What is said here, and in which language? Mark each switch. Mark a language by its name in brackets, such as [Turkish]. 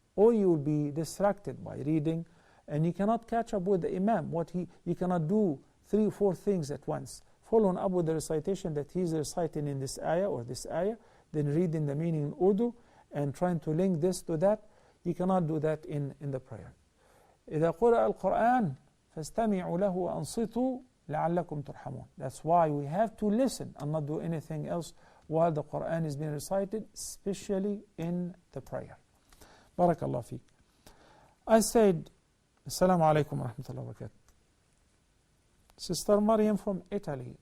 [English] Or you will be distracted by reading, and you cannot catch up with the Imam. You cannot do 3 or 4 things at once. Following up with the recitation that he's reciting in this ayah or this ayah, then reading the meaning in Urdu, and trying to link this to that. You cannot do that in the prayer. [Arabic] إذا قرأ القرآن فاستمعوا له وأنصتوا لعلكم ترحمون. [English] That's why we have to listen and not do anything else while the Quran is being recited, especially in the prayer. Barakallah feek. I said, [Arabic] Assalamu alaikum wa rahmatullahi wa barakatuh. [English] Sister Maryam from Italy.